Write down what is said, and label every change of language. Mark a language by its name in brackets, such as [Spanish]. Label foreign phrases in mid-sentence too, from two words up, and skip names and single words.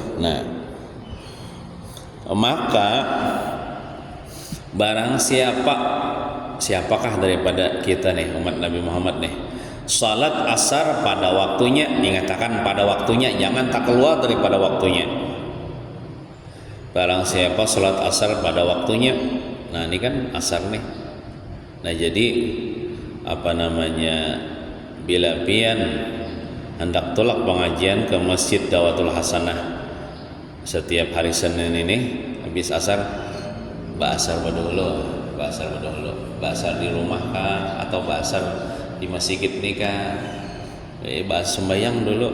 [Indonesian] Nah, maka barang siapakah daripada kita nih umat Nabi Muhammad nih, salat asar pada waktunya, dikatakan pada waktunya, jangan tak keluar daripada waktunya. Barang siapa salat asar pada waktunya, nah ini kan asar nih. [Banjar] Nah jadi bila pian hendak tolak pengajian ke Masjid Dawatul Hasanah setiap hari Senin ini habis asar, basar dulu, basar di rumah kah atau basar di masjid nih kah, bahas sembahyang dulu.